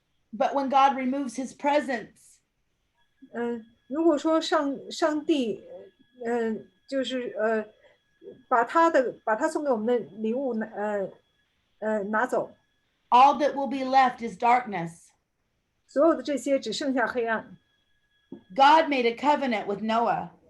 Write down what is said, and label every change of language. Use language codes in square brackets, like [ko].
[en] But when God removes his presence, [zh] 如果说上帝就是把他送给我们的礼物拿走， [en] all that will be left is darkness. [zh] 所有的这些只剩下黑暗。 [en] God made a covenant with Noah.